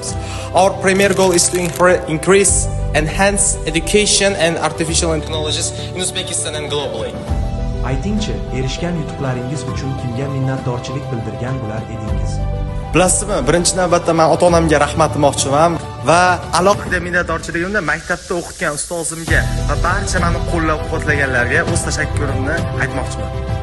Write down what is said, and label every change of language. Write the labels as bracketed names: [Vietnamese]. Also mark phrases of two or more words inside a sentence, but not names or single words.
[English] Our premier goal is to increase, enhance education and artificial technologies in Uzbekistan and globally. [Uzbek] Aytingchi, erishgan yutuqlaringiz uchun kimga minnatdorchilik bildirgan bo'lar edingiz? Bilasizmi, birinchi navbatda men ota-onamga rahmat demoqchiman va alohida minnatdorchiligimni maktabda o'qitgan ustozimga va barcha meni qo'llab-quvvatlaganlarga o'z tashakkurimni aytmoqchiman.